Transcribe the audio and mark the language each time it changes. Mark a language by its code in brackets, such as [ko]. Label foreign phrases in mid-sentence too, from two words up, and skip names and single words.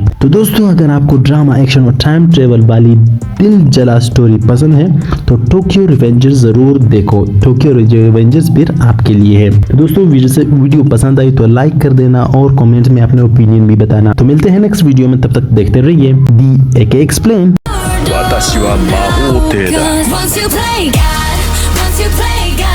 [hi] तो दोस्तों अगर आपको ड्रामा, एक्शन और टाइम ट्रेवल वाली दिल जला स्टोरी पसंद है तो टोक्यो रिवेंजर्स जरूर देखो। टोक्यो रिवेंजर्स फिर आपके लिए है। तो दोस्तों वीडियो पसंद आई तो लाइक कर देना और कमेंट में अपने ओपिनियन भी बताना। तो मिलते हैं नेक्स्ट वीडियो में, तब तक देखते रहिए दी एके एक्सप्लेन। [ja] 私は魔法帝だ [en] Cause once you play God, once you play